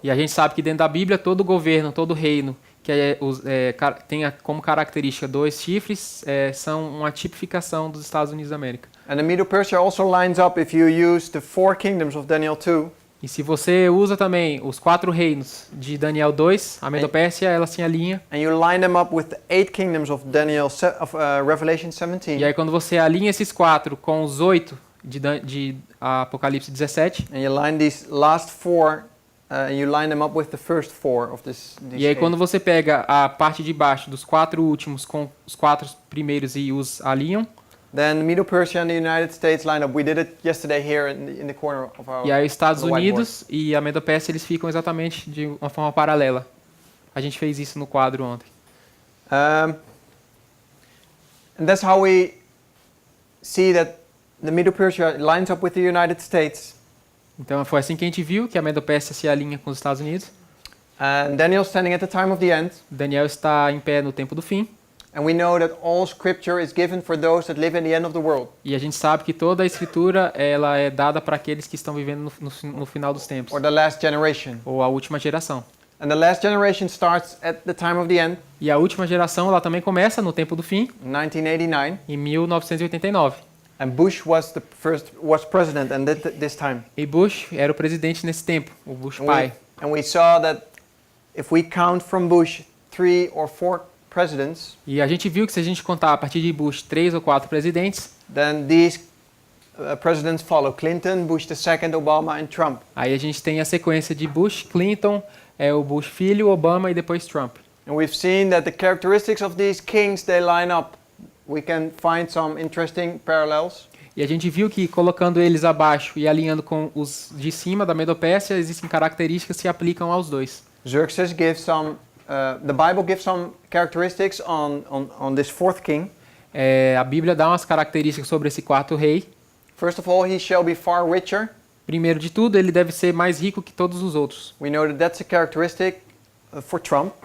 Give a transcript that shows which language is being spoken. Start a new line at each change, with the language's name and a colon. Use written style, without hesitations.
Portuguese: e a gente sabe que dentro da Bíblia todo governo, todo reino que tem como característica 2 chifres são uma tipificação dos Estados Unidos da América.
English: And the Medo-Persia also lines up if you use the 4 kingdoms of Daniel 2.
Portuguese: E se você usa também os 4 reinos de Daniel 2, a Medo-Pérsia ela se alinha.
English: And you line them up with the 8 kingdoms of Revelation 17.
Portuguese: E aí quando você alinha esses 4 com os 8 de Apocalipse 17,
English: And you line these last 4, and you line them up with the first 4 of these
Portuguese: e aí
English: 8.
Portuguese: quando você pega a parte de baixo dos 4 últimos com os 4 primeiros e os alinham,
English: Then Medo-Persia and the United States line up. We did it yesterday here in the corner of our.
Portuguese: e aí os Estados
English: on the whiteboard.
Portuguese: Unidos e a Medo-Pérsia eles ficam exatamente de uma forma paralela. A gente fez isso no quadro ontem.
English: And that's how we see that the Medo-Persia lines up with the United States.
Portuguese: Então foi assim que a gente viu que a Medo-Pérsia se alinha com os Estados Unidos.
English: And Daniel standing at the time of the end.
Portuguese: Daniel está em pé no tempo do fim.
English: And we know that all scripture is given for those that live in the end of the world.
Portuguese: E a gente sabe que toda a escritura ela é dada para aqueles que estão vivendo no final dos tempos,
English: Or the last generation.
Portuguese: ou a última geração.
English: And the last generation starts at the time of the end,
Portuguese: E a última geração ela também começa no tempo do fim,
English: 1989.
Portuguese: em 1989.
English: And Bush was president and this time.
Portuguese: E Bush era o presidente nesse tempo, o Bush
English: And
Portuguese: pai.
English: we saw that if we count from Bush 3 or 4 presidents,
Portuguese: E a gente viu que se a gente contar a partir de Bush 3 ou 4 presidentes,
English: then these presidents follow: Clinton, Bush II, Obama, and Trump.
Portuguese: aí a gente tem a sequência de Bush, Clinton, o Bush filho, Obama e depois Trump.
English: And we've seen that the characteristics of these kings, they line up. We can find some interesting parallels.
Portuguese: E a gente viu que colocando eles abaixo e alinhando com os de cima da Medo-Pérsia, existem características que se aplicam aos dois.
English: Xerxes gives some. The Bible gives some characteristics on this 4th king.
Portuguese: A Bíblia dá umas características sobre esse 4º rei.
English: First of all, he shall be far richer.
Portuguese: Primeiro de tudo, ele deve ser mais rico que todos os outros.
English: We know that that's a characteristic for Trump.